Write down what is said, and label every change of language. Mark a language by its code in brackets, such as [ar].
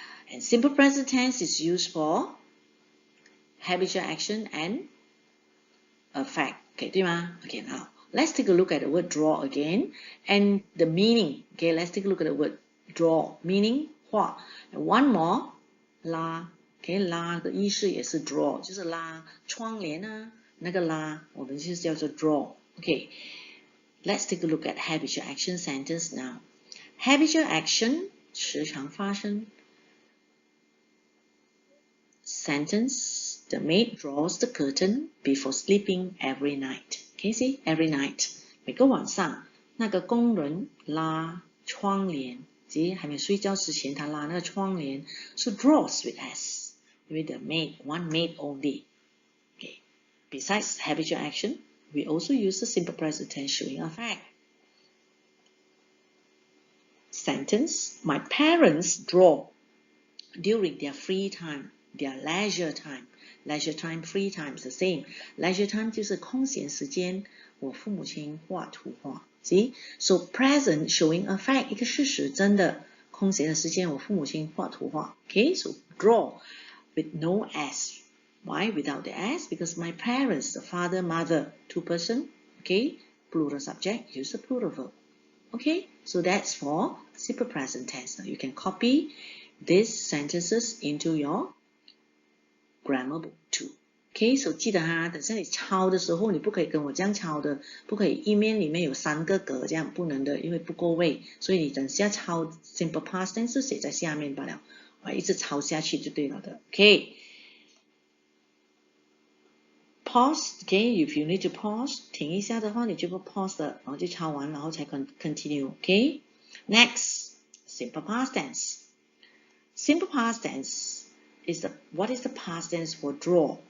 [en] And simple present tense is used for habitual action and effect. Okay, [zh] 对吗? [en] Okay, now let's take a look at the word draw again and the meaning. Okay, let's take a look at the word draw, meaning 画。 And one more, 拉。 Okay, 拉的意思也是 draw， 就是拉窗帘啊，那个拉我们就是叫做 draw. Okay, let's take a look at habitual action sentence now. Habitual action [zh] 时常发生。 [en] Sentence, the maid draws the curtain before sleeping every night. Can you see? Every night. [zh] 每个晚上那个工人拉窗帘，即还没睡觉之前他拉那个窗帘。 [en] So draws with S. With the maid, one maid only. Okay. Besides habitual action, we also use the simple present tense showing a fact. Sentence, my parents draw during their free time, their leisure time. Leisure time, free time is the same. Leisure time [zh] 就是空闲时间，我父母亲画图画。See? [en] So present showing a fact, [zh] 一个事实，真的空闲的时间，我父母亲画图画。 [en] Okay, so draw with no S. Why without the S? Because my parents, the father, mother, two person. Okay, plural subject, use the plural verb. Okay, so that's for simple present tense. Now you can copy these sentences into your grammar book too. [zh] Okay, so 记得哈，等下你抄的时候，你不可以跟我这样抄的，不可以一面里面有3个格，这样不能的，因为不够位。所以你等下抄 simple past tense 写在下面罢了，一直抄下去就对了的。 [en] Okay. Pause, okay, if you need to pause, [zh] 停一下的话，你就不 pause 的，然后就抄完，然后才 continue, okay? [en] Next, simple past tense. Simple past tense is what is the past tense for draw?